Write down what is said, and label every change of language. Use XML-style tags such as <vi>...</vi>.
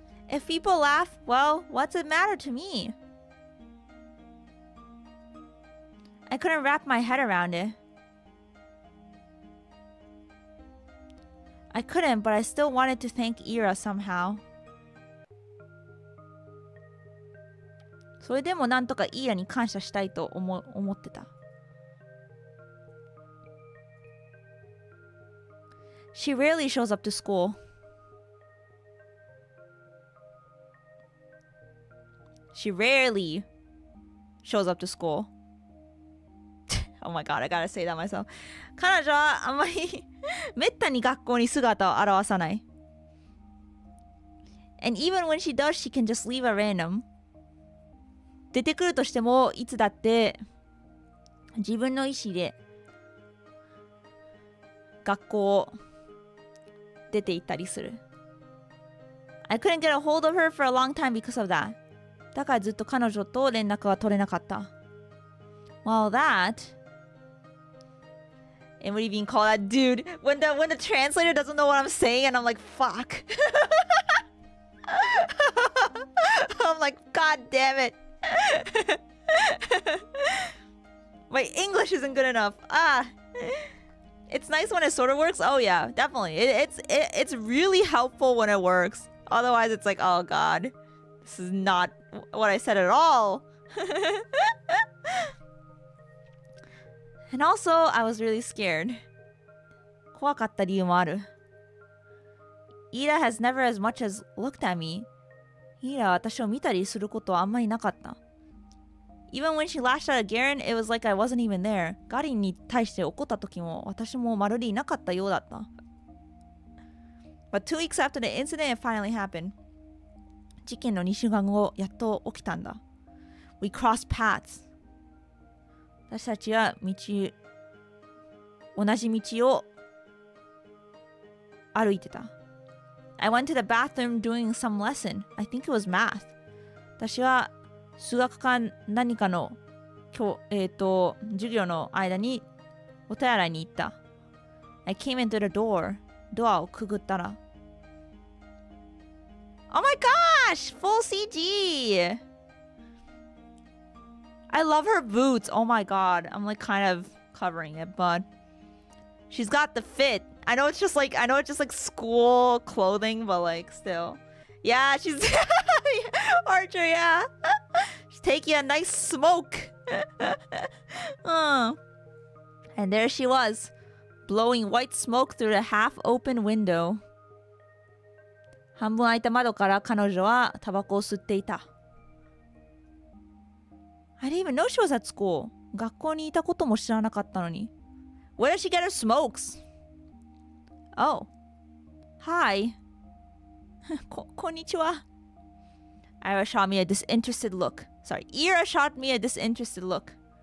<en>If people laugh, well, what's it matter to me? I couldn't wrap my head around it. I couldn't, but I still wanted to thank Ira somehow.</en> <ja>それでもなんとかイラに感謝したいと思ってた。</ja> <en>She rarely shows up to school. She rarely shows up to school. Oh my god, I gotta say that myself.</en> <ja>彼女はあんまりめったに学校に姿を現さない。</ja> <en>And even when she does, she can just leave at random.</en> <ja>出てくるとしてもいつだって自分の意思で学校を出て行ったりする。</ja> <en>I couldn't get a hold of her for a long time because of that.</en> <ja>だからずっと彼女と連絡は取れなかった。</ja> <en>Well, that...Emuri being called that dude when the translator doesn't know what I'm saying and I'm like fuck. I'm like god damn it. My English isn't good enough. It's nice when it sort of works. Oh yeah, definitely. It's really helpful when it works. Otherwise it's like oh god, this is not what I said at all. And also, I was really scared.</en> <ja>怖かった理由もある。</ja> <en>Ira has never as much as looked at me.</en> <ja>Ira は私を見たりすることはあんまりなかった。</ja> <en>Even when she lashed out at Garen, it was like I wasn't even there.</en> <ja>ガリンに対して怒った時も私もまるでいなかったようだった。</ja> <en>But 2 weeks after the incident, it finally happened.</en> <ja>事件の2週間後、やっと起きたんだ。</ja> <en>We crossed paths.</en> <ja>私たちは同じ道を歩いてた。</ja> <en>I went to the bathroom doing some lesson. I think it was math.</en> <ja>私は数学か何かの授業の間にお手洗いに行った。</ja> <en>I came into the door.</en> <ja>ドアをくぐったら。</ja> <en>Oh my gosh! Full CG!I love her boots. Oh my god. I'm like kind of covering it, but she's got the fit. I know it's just like school clothing, but like still. Yeah, she's Archer, yeah. She's taking a nice smoke. And there she was, blowing white smoke through the half-open window.</en> <ja>半分開いた窓から彼女はタバコを吸っていた。</ja> <en>I didn't even know she was at school.</en> <ja>学校にいたことも知らなかったのに。</ja> <en>Where did she get her smokes? Oh. Hi. こんにちは。 Ira shot me a disinterested look. Ira shot me a disinterested look.</en>